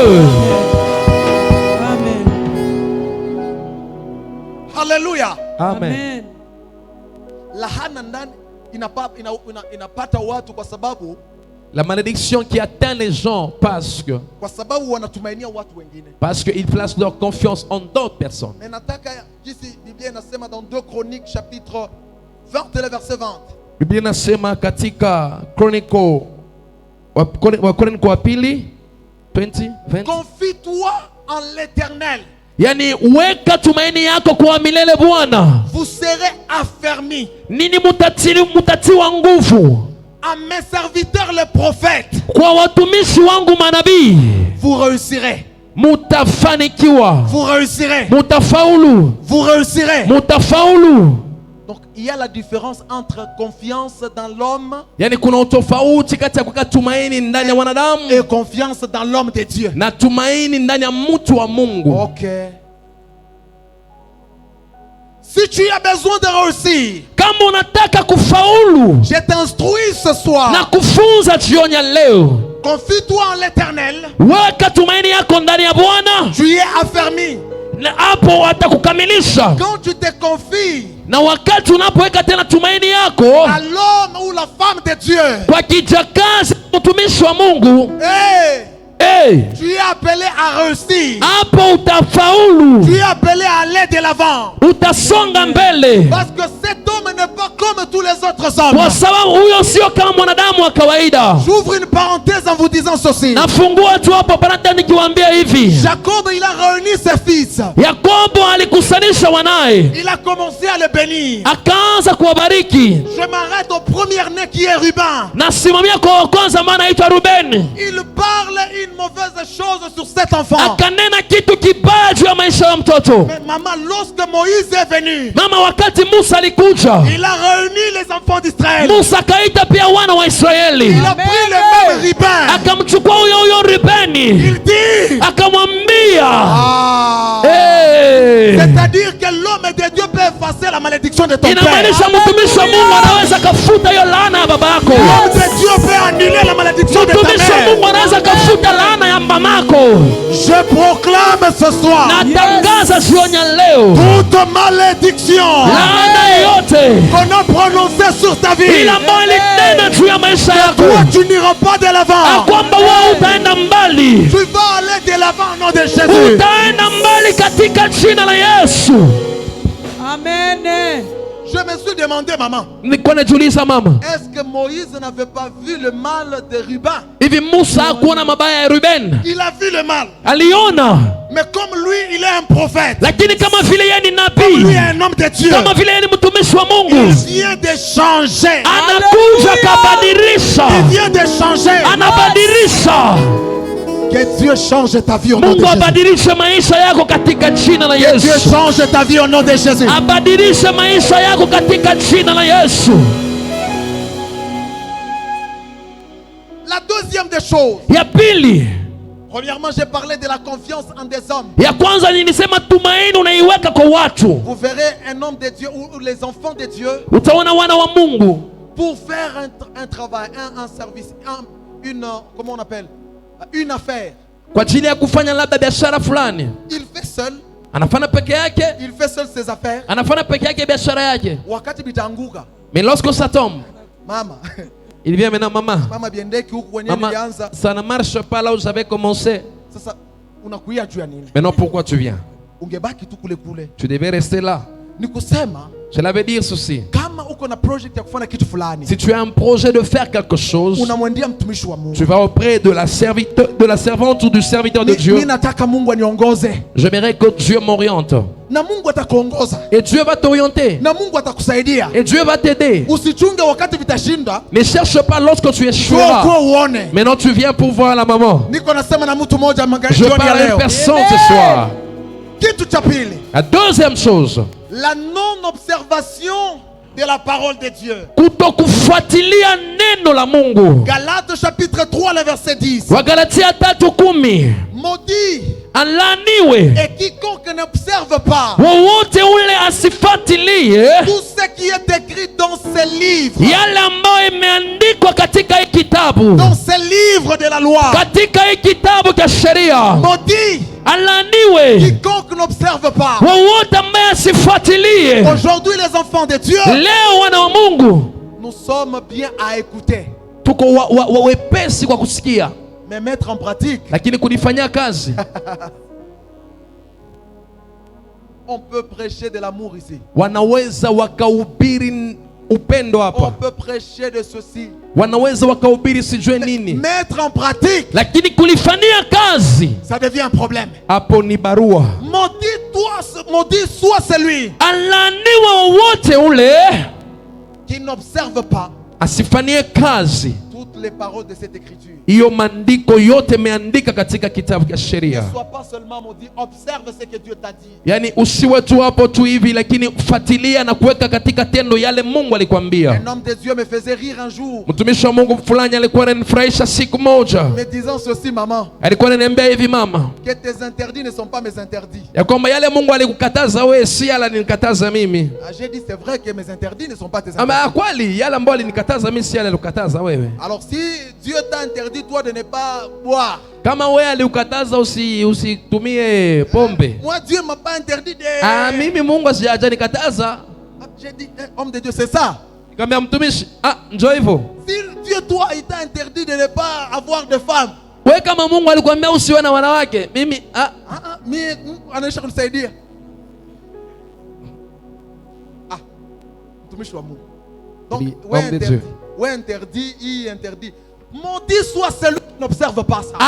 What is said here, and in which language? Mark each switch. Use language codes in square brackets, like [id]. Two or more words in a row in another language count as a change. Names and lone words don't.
[sw] Amen. Haleluya. Amen. Lahana ndani inapata watu kwa sababu [fr] La malédiction qui atteint les gens [sw] kwa sababu wanatumainia watu wengine. [fr] parce qu'ils placent leur confiance en d'autres personnes. [sw] Na nataka jinsi Biblia inasema [fr] dans 2 Chroniques chapitre 20 le verset 20. [sw] Biblia inasema katika Wakorintho wa pili 20. [fr] Confie-toi en l'Éternel, [sw] Yani weka tumaini yako kwa milele Bwana. [fr] vous serez affermis. [sw] Nini mutatiwa nguvu? [fr] À mes serviteurs les prophètes, [sw] Kwa watumishi wangu manabii, [fr] vous réussirez. [sw] mutafanikiwa, [fr] Vous réussirez. [sw] mutafaulu, [fr] Vous réussirez. [sw] mutafaulu. [fr] Donc il y a la différence entre confiance dans l'homme [sw] Yani kuna utofauti kati ya kuweka tumaini ndani ya wanadamu [fr] et confiance dans l'homme de Dieu. [sw] na tumaini ndani ya mtu wa Mungu. Ok. [fr] Si tu as besoin de réussir, [sw] Kama unataka kufaulu, [fr] je t'instruis ce soir. [sw] na kufunza jioni ya leo, [fr] Confie-toi en l'Éternel. [sw] weka tumaini yako ndani ya Bwana, [fr] Tu es affermi. [sw] na hapo atakukamilisha. [fr] Quand tu te confies [sw] Na wakati unapoweka tena tumaini yako [fr] à l'homme ou la femme de Dieu, [sw] kwa kijakazi, mtumishi wa Mungu, [fr] tu es appelé à réussir. [sw] hapo utafaulu, [fr] Tu es appelé à aller de l'avant. [sw] utasonga mbele, [fr] Parce que cet homme n'est pas comme tous les autres hommes. [sw] kwa sababu huyo sio kama mwanadamu wa kawaida. [fr] J'ouvre une parenthèse en vous disant ceci. [sw] Nafungua tu hapo parata nikiwaambia hivi, [fr] Jacob, il a réuni ses fils. [sw] Yakobo alikusanisha wanaye, [fr] il a commencé à le bénir. [sw] akaanza kuwabariki. [fr] Je m'arrête au premier-né qui est Ruben. [sw] Nasimamia kwa kwanza ambaye anaitwa Rubeni. [fr] Il parle une mauvaise chose sur cet enfant. [sw] Akanena kitu kibaya juu ya maisha ya mtoto. [fr] Mais maman, lorsque Moïse est venu, [sw] Mama, wakati Musa alikuja, [fr] il a réuni les enfants d'Israël. [sw] Musa akaita pia wana wa Israeli, [fr] Il a pris le même Ruben. [sw] akamchukua huyo Rubeni, [fr] Il dit, [sw] akamwambia hey. [fr] C'est-à-dire que l'homme de Dieu peut effacer la malédiction de ton père. [sw] Inamaanisha mtumishi wa Mungu anaweza kafuta hiyo laana ya baba yako. [fr] L'homme de Dieu peut annuler la malédiction de ta [sw] Mtumishi wa Mungu [fr] mère. [sw] anaweza kafuta laana ya mamako. [fr] Je proclame ce soir, [sw] Natangaza jioni ya leo, [fr] toute malédiction [sw] laana yote [fr] qu'on a prononcée sur ta vie, [sw] ila ambayo ilinena juu ya maisha yako, [fr] toi tu n'iras pas de l'avant. [sw] kwamba wewe utaenda mbali, [fr] Tu vas aller de l'avant au nom de Jésus. [sw] utaenda mbali katika jina la Yesu. Amen. [fr] Je me suis demandé, maman, [sw] Nilikuwa najiuliza mama, [fr] est-ce que Moïse n'avait pas vu le mal de Ruben? [sw] hivi Musa hakuona mabaya ya Ruben? [fr] Il a vu le mal. [sw] Aliona, [fr] Mais comme lui, il est un prophète, [sw] lakini kama vile yeye ni [fr] lui [sw] nabii, [fr] est un homme de Dieu, [sw] kama vile yeye ni mtumishi wa [fr] il [sw] Mungu, [fr] vient de changer. [sw] anakuja kabadilisha, [fr] Il vient de changer. [sw] anabadilisha. [fr] Que Dieu change ta vie au nom de [sw] Mungu [fr] Jésus. [sw] abadilishe maisha yako katika jina la [fr] Que Dieu [sw] Yesu. [fr] change ta vie au nom de Jésus. [sw] Abadilishe maisha yako katika jina la Yesu. [fr] La deuxième des choses, [sw] Ya pili, [fr] premièrement, j'ai parlé de la confiance en des hommes. [sw] ya kwanza nilisema tumaini unaiweka kwa watu. [fr] Vous verrez un homme de Dieu ou les enfants de Dieu [sw] Utaona wana wa Mungu [fr] pour faire un travail, un service, comment on appelle, une affaire. [sw] kwa ajili ya kufanya labda biashara fulani, [fr] Il fait seul, [sw] anafanya peke yake, [fr] il fait seul ses affaires. [sw] anafanya peke yake biashara yake. Wakati bitanguka, [fr] Mais lorsque ça tombe, [sw] mama, [fr] il vient maintenant, maman, [sw] mama biendeki huku kwenye [fr] maman, [sw] nilianza. [fr] ça ne marche pas là où j'avais commencé. [sw] Sasa unakuia juu ya nini? [fr] Maintenant pourquoi tu viens? [sw] Ungebaki tu kule kule. [fr] Tu devais rester là. [sw] Ni kusema [fr] Cela veut dire ceci. [sw] kama uko na project ya kufanya kitu fulani, [fr] Si tu as un projet de faire quelque chose, [sw] unamwendea mtumishi wa Mungu. [fr] tu vas auprès de la servante ou du serviteur de Dieu. [sw] Mimi nataka Mungu aniongoze. [fr] J'aimerais que Dieu m'oriente. [sw] Na Mungu atakuongoza. [fr] Et Dieu va t'orienter. [sw] Na Mungu atakusaidia. [fr] Et Dieu va t'aider. [sw] Usichunge wakati vitashinda. [fr] Ne cherche pas lorsque tu [sw] Kwa [fr] échoueras. [sw] uone. [fr] Maintenant tu viens pour voir la maman. [sw] Niko nasema na mtu mmoja [fr] Je [sw] jioni ya [fr] parle à une [sw] leo. [fr] personne ce soir. [sw] Kitu cha pili, [fr] La deuxième chose, la non-observation de la parole de Dieu. [sw] kutokufuatilia neno la Mungu. [fr] Galates chapitre 3 le verset 10. [sw] Wagalatia 3:10. [fr] Maudit [sw] Alaaniwe [fr] et quiconque n'observe pas [sw] wowote ule asifuatilie [fr] tout ce qui est écrit dans ces livres. [sw] yale ambayo imeandikwa katika hii kitabu, [fr] Dans ces livres de la loi. [sw] katika hii kitabu cha sheria. [fr] Maudit [sw] Alaaniwe [fr] quiconque n'observe pas. [sw] wowote ambaye asifuatilie. [fr] Aujourd'hui, les enfants de Dieu, [sw] Leo wana wa Mungu [fr] nous sommes bien à écouter, [sw] tuko wepesi kwa kusikia, [fr] mais mettre en pratique. [sw] lakini kulifanyia kazi. [fr] On peut prêcher de l'amour ici. [sw] Wanaweza wakahubiri upendo [fr] On [sw] hapa, [fr] peut prêcher de ceci. [sw] wanaweza wakahubiri sijue nini, [fr] Mettre en pratique, [sw] lakini kulifanyia kazi [fr] ça devient un problème. [sw] hapo ni barua. [fr] Maudit soit celui [sw] Alaaniwe wowote ule [fr] qui n'observe pas [sw] asifanyie kazi [fr] toutes les paroles de cette écriture. [sw] hiyo maandiko yote imeandika katika kitabu cha sheria. [fr] Ne sois pas seulement maudit, observe ce que Dieu t'a dit. [sw] Yani usiwe tu hapo tu hivi, lakini fuatilia na kuweka katika tendo yale Mungu alikwambia. [fr] Un homme de Dieu me faisait rire un jour, [sw] Mtumishi wa Mungu fulani alikuwa ananifurahisha siku moja, [fr] me disant ceci, maman, [sw] alikuwa ananiambia hivi, mama, [fr] que tes interdits ne sont pas mes interdits. [sw] ya kwamba yale Mungu alikukataza wewe si yale alikataza mimi. [fr] Ah, j'ai dit, c'est vrai que mes interdits ne sont pas tes [sw] Ama [fr] interdits. [sw] kweli yale ambayo alinikataza mimi si yale alikukataza wewe. [fr] Alors si Dieu t'a interdit, toi, de ne pas boire, [sw] Kama wewe alikukataza usitumie pombe, [fr] moi, Dieu m'a pas interdit de... [sw] mimi Mungu hajanikataza. [fr] Ah, j'ai dit, homme de Dieu, c'est ça. [sw] Nikamwambia mtumishi, njoo hivyo. [fr] Si Dieu, toi, il t'a interdit de ne pas avoir de femme, [sw] Wewe kama Mungu alikwambia usiwe na wanawake, mimi mais anaisha kunisaidia. Mtumishi wa Mungu. [fr] Donc, Oui, homme de Dieu. ouais interdit, il interdit. Maudit soit celui qui n'observe pas ça.